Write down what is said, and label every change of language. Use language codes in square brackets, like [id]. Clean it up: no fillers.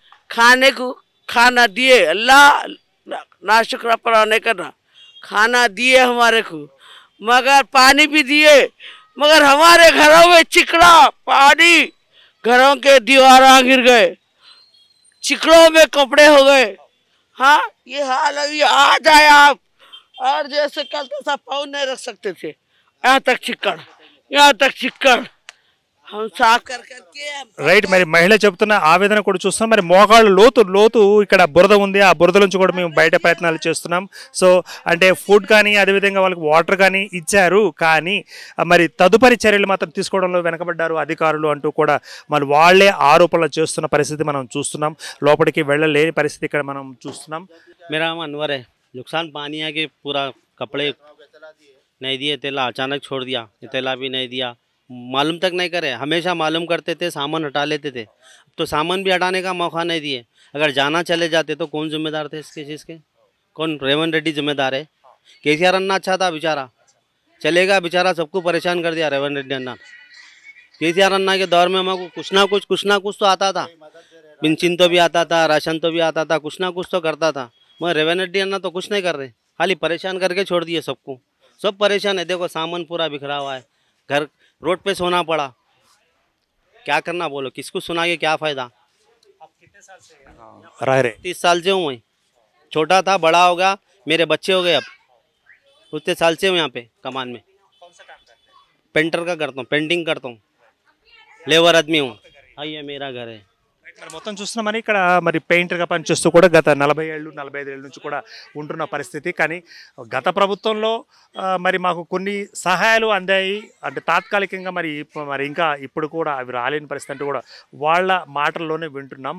[hi] खाने को खाना दिए, अल्लाह ना शुक्र पराने करना, खाना दिए हमारे को, मगर पानी भी दिए, मगर हमारे घरों में चिकड़ा पानी, घरों के दीवार गिर गए, चिकड़ों में कपड़े हो गए। हाँ ये हाल अभी आ जाए आप, और जैसे कल तो सब पाँव नहीं रख सकते थे, यहाँ तक चिक्कड़, यहाँ तक चिक्कड़ हम साफ कर करके [te] రైట్. మరి మహిళ చెబుతున్న ఆవేదన కూడా చూస్తున్నాం. మరి మోకాళ్ళు లోతు ఇక్కడ బురద ఉంది. ఆ బురద నుంచి కూడా మేము బయట ప్రయత్నాలు చేస్తున్నాం. సో అంటే ఫుడ్ కానీ అదేవిధంగా వాళ్ళకి వాటర్ కానీ ఇచ్చారు. కానీ మరి తదుపరి చర్యలు మాత్రం తీసుకోవడంలో వెనకబడ్డారు అధికారులు అంటూ కూడా మరి వాళ్ళే ఆరోపణలు చేస్తున్న పరిస్థితి మనం చూస్తున్నాం. లోపలికి వెళ్ళలేని పరిస్థితి ఇక్కడ మనం చూస్తున్నాం. [hi] मेरा नाम अनवर है। नुकसान पानी है कि पूरा कपड़े नहीं दिए, तेला अचानक छोड़ दिया, तेला भी नहीं दिया, मालूम तक नहीं करे। हमेशा मालूम करते थे, सामान हटा लेते थे, तो सामान भी हटाने का मौका नहीं दिए। अगर जाना चले जाते तो कौन जिम्मेदार थे इसके चीज़ के? कौन? रेवंत रेड्डी जिम्मेदार है। केसीआर अन्ना अच्छा था बेचारा, चलेगा बेचारा, सबको परेशान कर दिया रेवंत रेड्डी अन्ना। केसीआर अन्ना के दौर में हमको कुछ ना कुछ तो आता था, पेंशन तो भी आता था, राशन तो भी आता था, कुछ ना कुछ तो करता था। मगर रेवंत रेड्डी अन्ना तो कुछ नहीं कर रहे, खाली परेशान करके छोड़ दिए सबको। सब परेशान है, देखो सामान पूरा बिखरा हुआ है, घर रोड पे सोना पड़ा, क्या करना बोलो, किसको सुना के क्या फ़ायदा। रह रहे 30 साल से हूँ मैं, छोटा था बड़ा होगा, मेरे बच्चे हो गए, अब उतने साल से हूँ यहाँ पे कमान में। पेंटर का करता हूँ, पेंटिंग करता हूँ, लेबर आदमी हूँ। हाँ ये मेरा घर है। [te] మరి మొత్తం చూస్తున్నామని ఇక్కడ మరి పెయింటర్గా పనిచేస్తూ కూడా గత 40 ఏళ్ళు 45 ఏళ్ళ నుంచి కూడా ఉంటున్న పరిస్థితి. కానీ గత ప్రభుత్వంలో మరి మాకు కొన్ని సహాయాలు అందాయి, అంటే తాత్కాలికంగా మరి ఇంకా ఇప్పుడు కూడా అవి రాలేని పరిస్థితి అంటూ కూడా వాళ్ళ మాటల్లోనే వింటున్నాం.